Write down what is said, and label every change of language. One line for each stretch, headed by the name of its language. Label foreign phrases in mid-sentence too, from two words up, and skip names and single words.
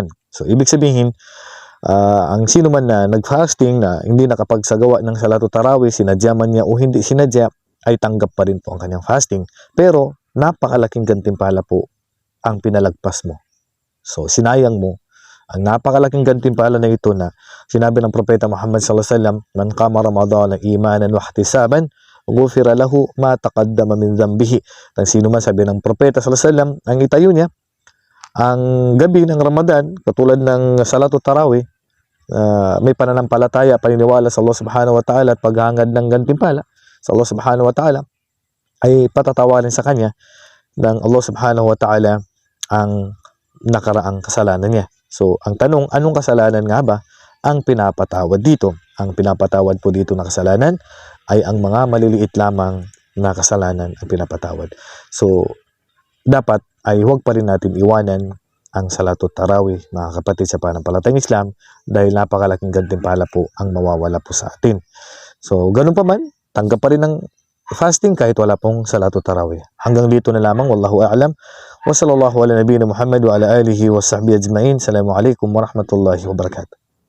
Filipino: So ibig sabihin, ang sino man na nag-fasting na hindi nakapagsagawa ng
Arabic: صلاة التراويح,
Filipino: sinadya man niya o hindi sinadya, ay tanggap pa rin po ang kanyang fasting, pero napakalaking gantimpala po ang pinalagpas mo. So sinayang mo ang napakalaking gantimpala na ito na sinabi ng Propeta Muhammad
Arabic: صلى الله عليه وسلم, من قام رمضان إيمانا واحتسابا غفر له ما تقدم من ذنبه.
Filipino: Ang sino man, sabi ng Propeta
Arabic: صلى الله عليه وسلم,
Filipino: ang itayo niya ang gabi ng Ramadan katulad ng
Arabic: صلاة التراويح,
Filipino: may pananampalataya, paniniwala sa Allah
Arabic: سبحانه وتعالى
Filipino: at paghahangad ng gantimpala sa Allah
Arabic: سبحانه وتعالى,
Filipino: ay patatawarin sa kanya ng Allah
Arabic: سبحانه وتعالى
Filipino: ang nakaraang kasalanan niya. So ang tanong, anong kasalanan nga ba ang pinapatawad dito? Ang pinapatawad po dito na kasalanan ay ang mga maliliit lamang na kasalanan ang pinapatawad. So dapat ay huwag pa rin natin iwanan ang
Arabic: صلاة التراويح,
Filipino: mga kapatid sa pananampalatayang Islam, dahil napakalaking gantimpala po ang mawawala po sa atin. So ganun pa man, tanggap pa rin ng fasting kahit wala pong
Arabic: صلاة التراويح.
Filipino: Hanggang dito na lamang,
Arabic: والله أعلم. وصلى الله على نبينا محمد وعلى آله وصحبه أجمعين. السلام عليكم ورحمة الله وبركاته.